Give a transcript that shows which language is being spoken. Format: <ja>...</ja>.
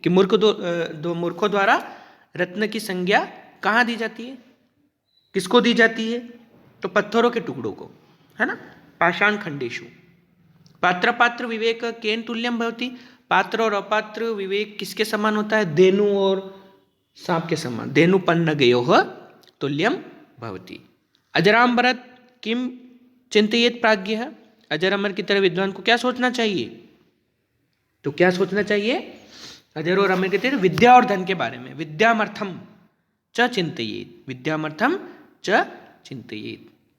<hi>कि दो मूर्खों द्वारा रत्न की संज्ञा कहाँ दी जाती है, किसको दी जाती है? तो पत्थरों के टुकड़ों को, है ना।</hi> <sa>पाषाण खंडेषु। पात्र पात्र विवेक केन तुल्यम भवति,</sa> <hi>पात्र और अपात्र विवेक किसके समान होता है? धेनु और सांप के समान।</hi> <sa>धेनु पन्नगयोः तुल्यम भवति। अजरामरत किम चिंतयेत प्राज्ञः,</sa> <hi>अजर अमर की तरह विद्वान को क्या सोचना चाहिए? तो क्या सोचना चाहिए? अजर और अमर की तरह विद्या और धन के बारे में।</hi> <sa>विद्यामर्थम च चिंतयेत, विद्यामर्थम च चिंतयेत।</sa>